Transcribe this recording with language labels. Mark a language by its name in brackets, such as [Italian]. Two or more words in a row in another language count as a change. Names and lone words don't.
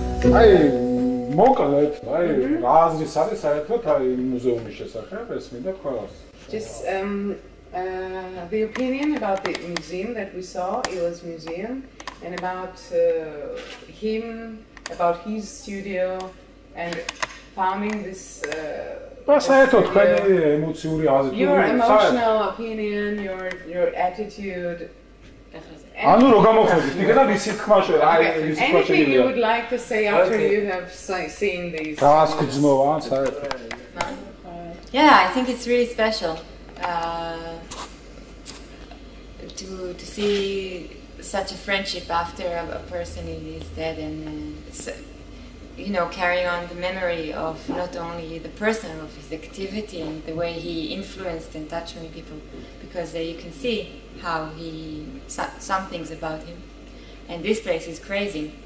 [Georgian] აი მოკლედ, აი რა აზრის არის საერთოდ აი მუზეუმის შესახებ, ეს მინდა თქვას. [English] Just the opinion about the museum that we saw, Ilo's museum, and about him, about his studio, and founding this. [Georgian] საერთოდ თქვენი ემოციური აზრი. [English] Your emotional opinion, your attitude. [Georgian] ანუ რო გამოხდით, იქნება ვისი თქმა შეიძლება, აი ვისი თქმა [English] Anything [Georgian] შეიძლება. [English] you would like to say after you have seen these? [Georgian] გაასკუძნოა საერთოდ. [English] Yeah, I think it's really special to see such a friendship after a person is dead, and carrying on the memory of not only the person, of his activity and the way he influenced and touched many people, because you can see how some things about him, and this place is crazy.